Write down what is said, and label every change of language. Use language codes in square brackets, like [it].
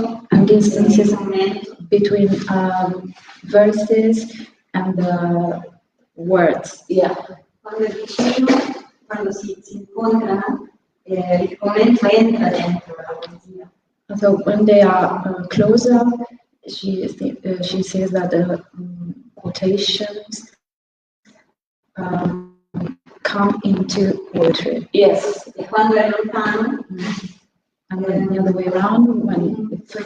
[en] And distances between verses and words. Yeah. [it] Quando è vicino, quando si incontrano, il commento entra dentro la poesia. [en] So when they are closer, she says that the quotations come into poetry. Yes. [it] E quando è lontano, [en] and then the other way around, when it's